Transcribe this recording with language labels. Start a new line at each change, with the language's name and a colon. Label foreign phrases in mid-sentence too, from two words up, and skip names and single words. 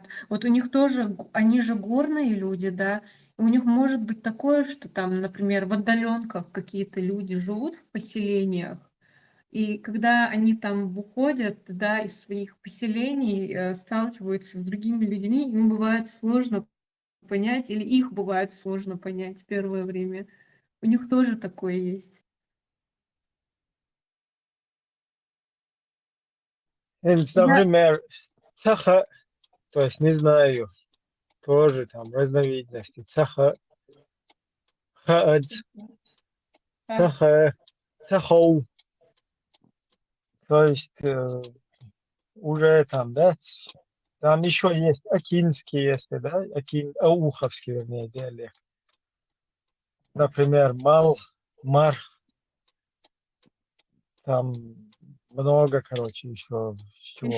Russian: Вот у них тоже, они же горные люди, да, и у них может быть такое, что там, например, в отдаленках какие-то люди живут в поселениях, и когда они там выходят, да, из своих поселений, сталкиваются с другими людьми, им бывает сложно понять, или их бывает сложно понять первое время. У них тоже такое есть. Я например, цаха, то есть не знаю, тоже там разновидности.
Chechen: Цаха, хаадз, а, цаха, цахоу,
Russian: то есть уже там, да, там еще есть акинский, если, да, ауховский, вернее, диалект. Например, мар, там много, короче, еще чего